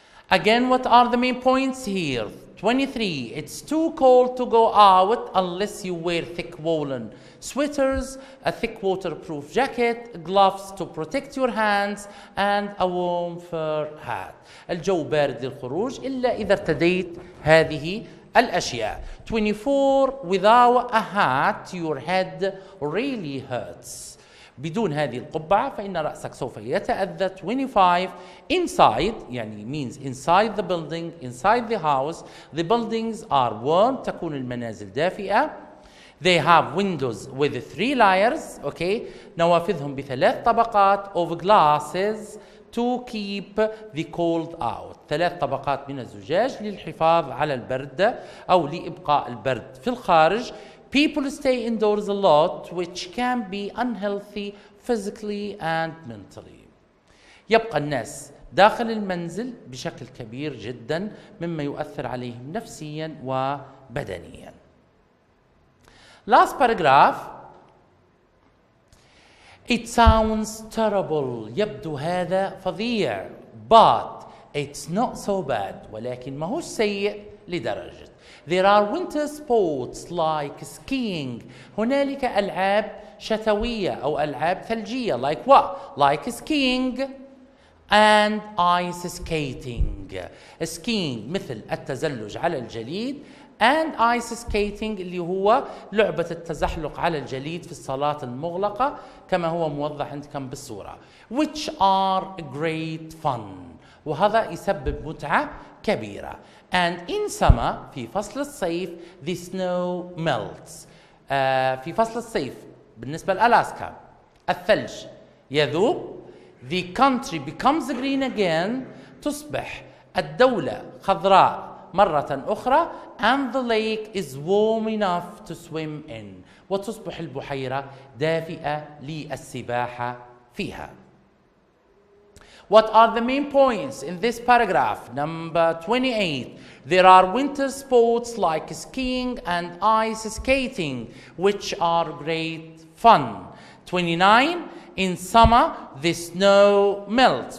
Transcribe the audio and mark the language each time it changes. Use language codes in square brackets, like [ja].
[en] Again, what are the main points here? 23. It's too cold to go out unless you wear thick woolen sweaters, a thick waterproof jacket, gloves to protect your hands, and a warm fur hat. [ar] الجو بارد للخروج إلا إذا ارتديت هذه الأشياء. [en] 24. Without a hat, your head really hurts. [ar] بدون هذه القبعة فإن رأسك سوف يتأذى. [en] 25. Inside يعني means inside the building, inside the house, the buildings are warm. [ar] تكون المنازل دافئة. [en] They have windows with 3 layers. Okay. [ar] نوافذهم ب3 طبقات [en] of glasses to keep the cold out. [ar] 3 طبقات من الزجاج للحفاظ على البرد أو لإبقاء البرد في الخارج. [en] People stay indoors a lot which can be unhealthy physically and mentally. [ar] يبقى الناس داخل المنزل بشكل كبير جدا مما يؤثر عليهم نفسيا وبدنيا. [en] Last paragraph. It sounds terrible. [ar] يبدو هذا فظيع. [en] But it's not so bad. [ar] ولكن ما هوش سيء لدرجة. [en] There are winter sports like skiing. [ar] هنالك ألعاب شتوية أو ألعاب ثلجية. [en] Like what? Like skiing and ice skating. [ar] Skiing مثل التزلج على الجليد [en] and ice skating [ar] اللي هو لعبة التزحلق على الجليد في الصالات المغلقة كما هو موضح عندكم بالصورة. [en] Which are great fun. [ar] وهذا يسبب متعة كبيرة. [en] And in summer [ar] في فصل الصيف [en] the snow melts. [ar] في فصل الصيف بالنسبة لألاسكا الثلج يذوب. [en] The country becomes green again. [ar] تصبح الدولة خضراء مرة أخرى. [en] And the lake is warm enough to swim in. [ar] وتصبح البحيرة دافئة للسباحة فيها. [en] What are the main points in this paragraph? Number 28. There are winter sports like skiing and ice skating, which are great fun. 29. In summer, the snow melts.